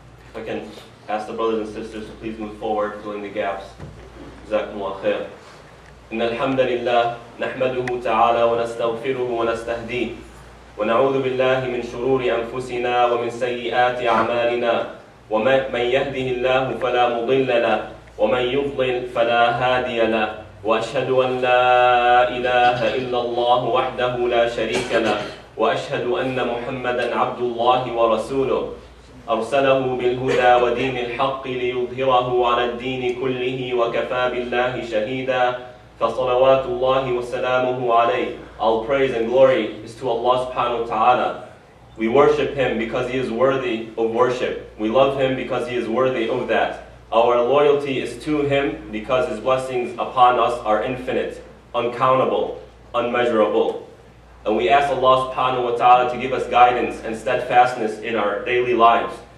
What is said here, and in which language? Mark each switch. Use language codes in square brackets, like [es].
[en] If I can ask the brothers and sisters to please move forward, filling the gaps. [ar] جزاكم الله خير. إن الحمد لله نحمده تعالى ونستغفره ونستهديه ونعوذ بالله من شرور أنفسنا ومن سيئات أعمالنا ومن يهده الله فلا مضل له ومن يضلل فلا هادي له وأشهد أن لا إله إلا الله وحده لا شريك له وأشهد أن محمدًا عبد الله ورسوله أرسله بالهدى ودين الحق ليظهره على الدين كله وكفى بالله شهيدا فصلوات الله وسلامه عليه. [en] All praise and glory is to Allah subhanahu wa ta'ala. We worship Him because He is worthy of worship. We love Him because He is worthy of that. Our loyalty is to Him because His blessings upon us are infinite, uncountable, unmeasurable. And we ask Allah subhanahu wa ta'ala to give us guidance and steadfastness in our daily lives.